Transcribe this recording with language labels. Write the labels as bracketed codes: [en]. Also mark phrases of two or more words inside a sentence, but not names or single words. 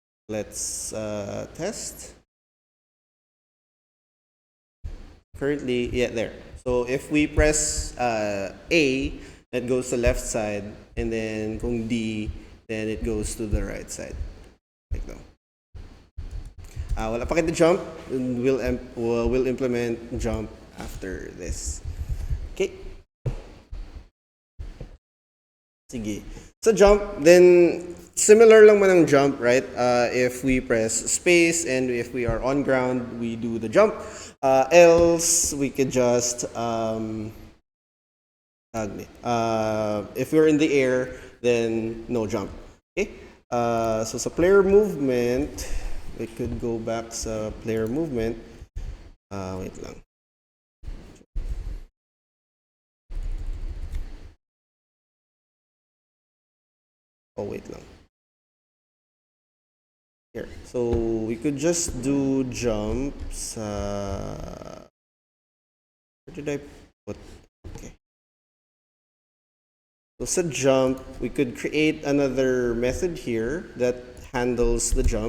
[en] Let's test. Currently, yeah, there. So if we press A, it goes to left side, and then kung D, then it goes to the right side. Like that. [hil] Wala pa kita [en] jump, we'll implement jump after this. Okay. [hil] Sige. [en] So jump, then similar [hil] lang man ang jump, right? [en] If we press space and if we are on ground, we do the jump. Else, we could just, if we're in the air, then no jump. Okay? So sa player movement, we could go back sa player movement. Wait lang. Oh, wait lang. Here. So we could just do jumps. Where did I put? Okay. So sa jump, we could create another method here that handles the jump.